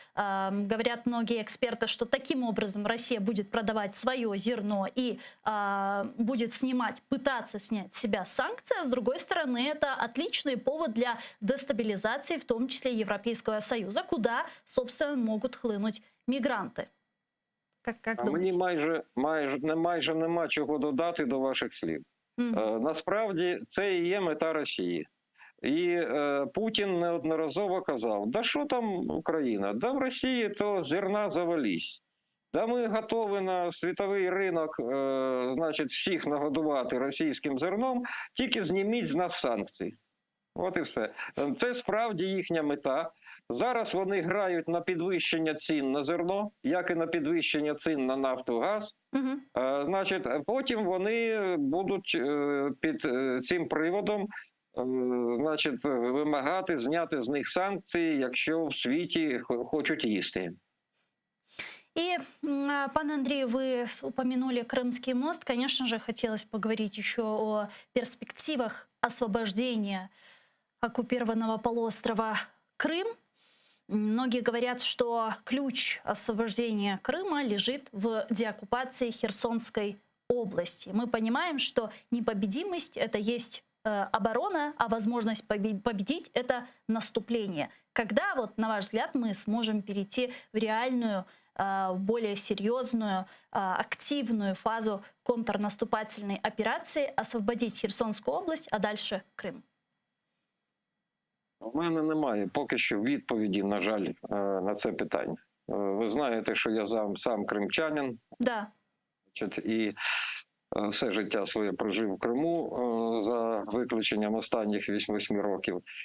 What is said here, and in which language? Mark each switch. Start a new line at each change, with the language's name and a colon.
Russian: Говорят многие эксперты, что таким образом Россия будет продавать свое зерно и будет пытаться снять с себя санкции, а с другой стороны это отличный повод для дестабилизации, в том числе Европейского Союза, куда, собственно, могут хлынуть мигранты. Как думаете?
Ukrainian: Мені майже нема чого додати до ваших слів. Насправді це і є мета Росії. І Путін неодноразово казав, да що там Україна, да в Росії то зерна завались. Да ми готові на світовий ринок, значить, всіх нагодувати російським зерном, тільки зніміть з нас санкції. От і все. Це справді їхня мета. Зараз вони грають на підвищення цін на зерно, як і на підвищення цін на нафту, газ. Значить, потім вони будуть під цим приводом, значить, вимагати зняти з них санкції, якщо в світі хочуть їсти.
Russian: И, пан Андрей, вы упомянули Крымский мост. Конечно же, хотелось поговорить еще о перспективах освобождения оккупированного полуострова Крым. Многие говорят, что ключ освобождения Крыма лежит в деоккупации Херсонской области. Мы понимаем, что непобедимость – это есть оборона, а возможность победить – это наступление. Когда, вот, на ваш взгляд, мы сможем перейти в реальную, более серьезную, активную фазу контрнаступательной операции, освободить Херсонскую область, а дальше Крым?
Ukrainian: У мене немає поки що відповіді, на жаль, на це питання. Ви знаєте, що я сам кримчанин.
Russian: Да.
Ukrainian: І все життя своє прожив в Криму за виключенням останніх 8 років.